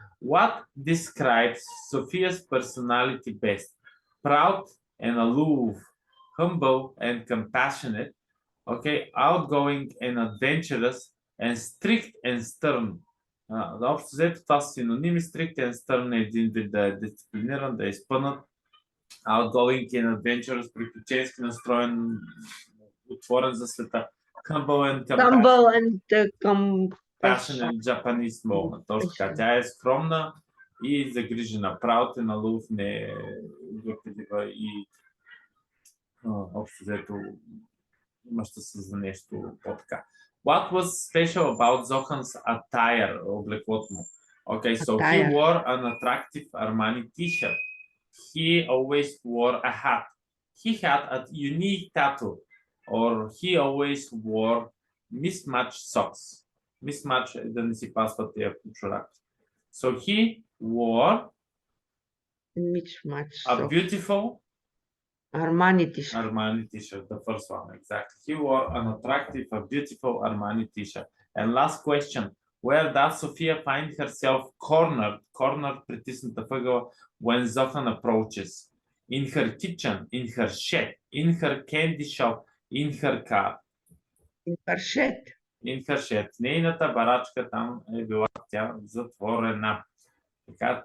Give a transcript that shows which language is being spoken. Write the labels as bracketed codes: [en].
[en] What describes Sophia's personality best? Proud and aloof, humble and compassionate, okay, outgoing and adventurous, and strict and stern. [bg] Общо взето това са синоними. [en] Strict and stern [bg] е един вид да е дисциплиниран, да е изпънат. [en] Outgoing and adventurous, [bg] приключенски настроен, отворен за света. [en] Humble and compassionate Japanese moment. [bg] Точно така. Тя е скромна и загрижена. [en] Proud and aloof, [bg] не е гърпелива и общо взето имаща се за нещо по-така. [en] What was special about Zohan's attire, [bg] облеклото му? [en] Okay, so he wore an attractive Armani t-shirt. He always wore a hat. He had a unique tattoo, or he always wore mismatched socks. [bg] Mismatch да не си пасват тия чорапи. [en] So he wore a beautiful Armani t-shirt. Armani t-shirt, the first one, exactly. He wore an attractive, a beautiful Armani t-shirt. And last question, where does Sophia find herself cornered, [bg] притисната въгъла, [en] when Zohan approaches? In her kitchen, in her shed, in her candy shop, in her car. In her shed. In her shed. [bg] Нейната барачка там е била тя затворена. Така че